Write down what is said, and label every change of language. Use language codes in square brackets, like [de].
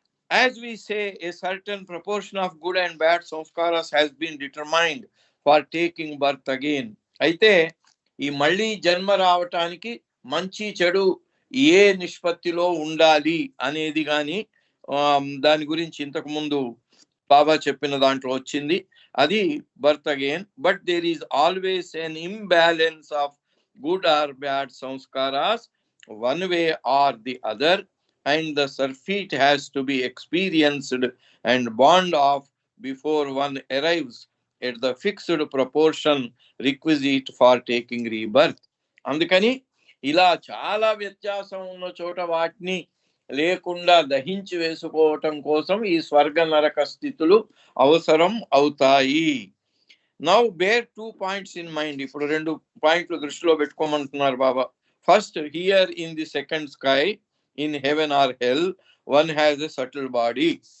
[en] As we say, a certain proportion of good and bad sanskaras has been determined for taking birth again. [te] అయితే ఈ మళ్ళీ జన్మ రావటానికి మంచి చెడు ఏ నిష్పత్తిలో ఉండాలి అనేది కానీ దాని గురించి ఇంతకు ముందు బాబా చెప్పిన దాంట్లో వచ్చింది. [en] అది birth again. But there is always an imbalance of good or bad sanskaras one way or the other, and the surfeit has to be experienced and bond off before one arrives at the fixed proportion requisite for taking rebirth. [te] అందుకని ఇలా చాలా వ్యత్యాసం ఉన్న చోట వాటిని లేకుండా దహించి వేసుకోవటం కోసం ఈ స్వర్గ నరక స్థితులు అవసరం అవుతాయి. [en] Now bear 2 points in mind. [te] ఇప్పుడు 2 పాయింట్లు దృష్టిలో పెట్టుకోమంటున్నారు బాబా. [en] First, here in the second sky, in heaven or hell, one has a subtle body.